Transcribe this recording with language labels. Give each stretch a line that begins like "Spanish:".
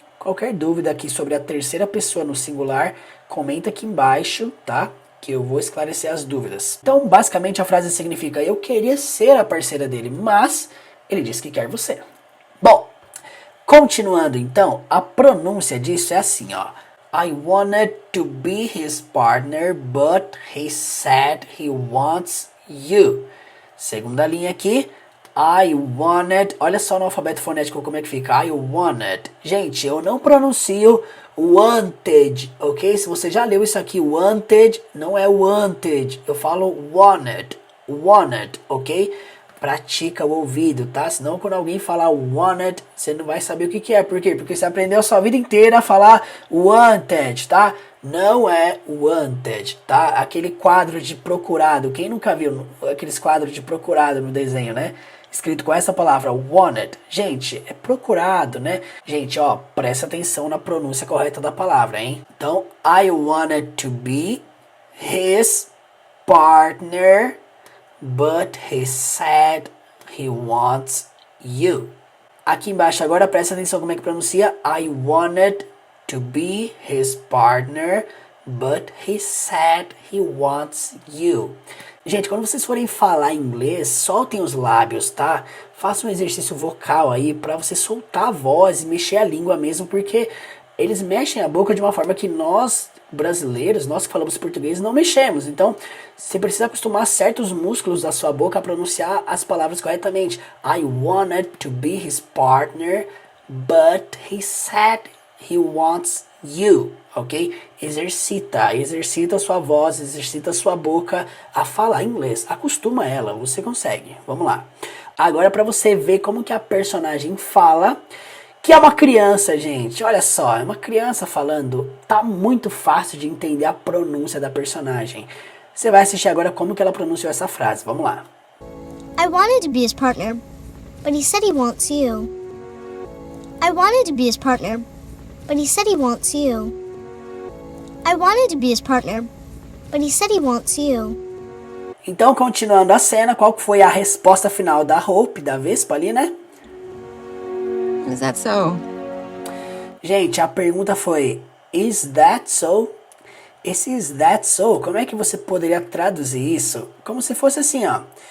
Portuguese: Qualquer dúvida aqui sobre a terceira pessoa no singular, comenta aqui embaixo, tá? Que eu vou esclarecer as dúvidas. Então, basicamente, a frase significa: eu queria ser a parceira dele, mas ele disse que quer você. Bom, continuando então, a pronúncia disso é assim, ó.
English: I wanted to be his partner, but he said he wants you.
Portuguese: Segunda linha aqui. I wanted, olha só no alfabeto fonético como é que fica, I wanted. Gente, eu não pronuncio wanted, ok? Se você já leu isso aqui, wanted, não é wanted, eu falo wanted, ok? Pratica o ouvido, tá? Senão quando alguém falar wanted, você não vai saber o que é. Por quê? Porque você aprendeu a sua vida inteira a falar wanted, tá? Não é wanted, tá? Aquele quadro de procurado, quem nunca viu aqueles quadros de procurado no desenho, né? Escrito com essa palavra, wanted. Gente, é procurado, né? Gente, ó, presta atenção na pronúncia correta da palavra, hein?
English: Então, I wanted to be his partner, but he said he wants you.
Portuguese: Aqui embaixo agora, presta atenção como é que pronuncia.
English: I wanted to be his partner, but he said he wants you.
Portuguese: Gente, quando vocês forem falar inglês, soltem os lábios, tá? Façam um exercício vocal aí pra você soltar a voz e mexer a língua mesmo, porque eles mexem a boca de uma forma que nós, brasileiros, nós que falamos português, não mexemos. Então, você precisa acostumar certos músculos da sua boca a pronunciar as palavras corretamente.
English: I wanted to be his partner, but he said he wants you, ok?
Portuguese: Exercita a sua voz, exercita a sua boca a falar inglês. Acostuma ela, você consegue. Vamos lá. Agora para você ver como que a personagem fala, que é uma criança, gente. Olha só, é uma criança falando. Tá muito fácil de entender a pronúncia da personagem. Você vai assistir agora como que ela pronunciou essa frase. Vamos lá.
English: I wanted to be his partner, but he said he wants you. I wanted to be his partner, but he said he wants you. I wanted to be his partner, but he said he wants you.
Portuguese: Então, continuando a cena, qual foi a resposta final da Hope, da Vespa ali, né?
English: Is that so?
Portuguese: Gente, a pergunta foi:
English: Is that so?
Portuguese: Esse is that so, como é que você poderia traduzir isso? Como se fosse assim, ó.